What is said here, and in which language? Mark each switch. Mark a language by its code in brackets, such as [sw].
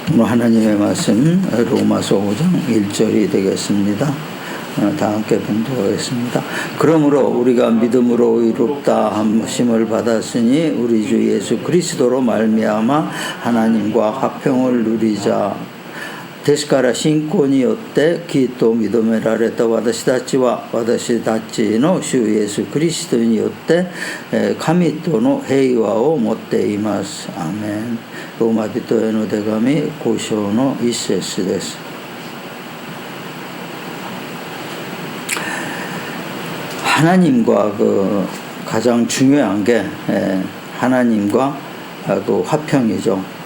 [ko] 오늘 하나님의 말씀 로마서 5장 1절이 되겠습니다. 다 함께 봉독하겠습니다. 그러므로 우리가 믿음으로 의롭다 함심을 받았으니 우리 주 예수 그리스도로 말미암아 하나님과 화평을 누리자. [ja] ですから信仰によってきっと認められた私たちは私たちの主イエスクリストによって神との平和を持っています。アーメン。ローマ人への手紙5章の1節です。 [ko] 하나님과 가장 중요한 게 하나님과 화평이죠.